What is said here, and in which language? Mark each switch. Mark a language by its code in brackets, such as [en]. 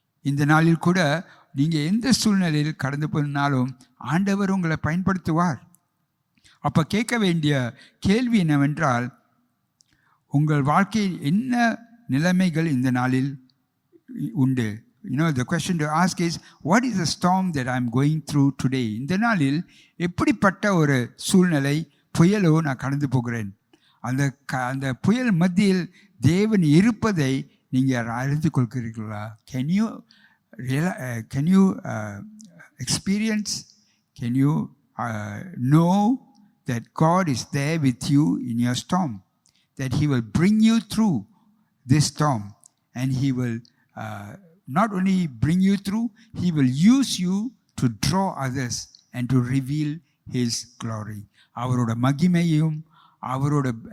[ta] இந்த நாளில் கூட நீங்கள் எந்த சூழ்நிலையில் கடந்து போனாலும் ஆண்டவர் உங்களை பயன்படுத்துவார். அப்போ கேட்க வேண்டிய கேள்வி என்னவென்றால், உங்கள் வாழ்க்கையில் என்ன நிலைமைகள் இந்த நாளில் உண்டு? [en] The question to ask is, what is the storm that I'm going through today? [ta] இந்த நாளில் எப்படிப்பட்ட ஒரு சூழ்நிலை, புயலோ நான் கடந்து போகிறேன்? அந்த புயல் மத்தியில் தேவன் இருப்பதை நீங்கள் அறிந்து கொள்கிறீர்களா? [en] Can you experience, can you know that God is there with you in your storm, that he will bring you through this storm, and he will not only bring you through, he will use you to draw others and to reveal his glory. [ta] அவரோட மகிமையும் அவரோட